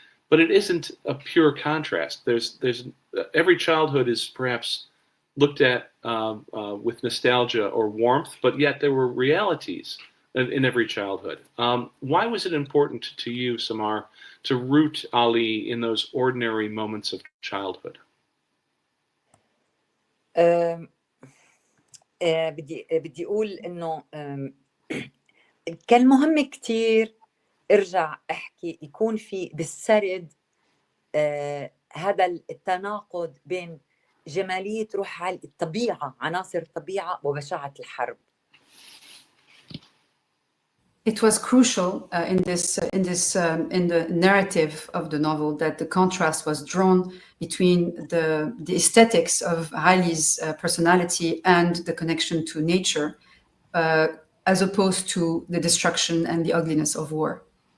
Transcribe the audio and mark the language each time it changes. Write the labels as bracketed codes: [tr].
[en] But it isn't a pure contrast. There's every childhood is perhaps looked at with nostalgia or warmth, but yet there were realities in every childhood. Why was it important to you, Samar, to root Ali in those ordinary moments of childhood? [ar] بدي أقول إنه كان مهم كتير أرجع أحكي يكون في بالسرد هذا التناقض بين جمالية روح الطبيعة، عناصر الطبيعة، وبشاعة الحرب. [en] It was crucial in the narrative of the novel that the contrast was drawn between the aesthetics of Ali's personality and the connection to nature, as opposed to the destruction and the ugliness of war.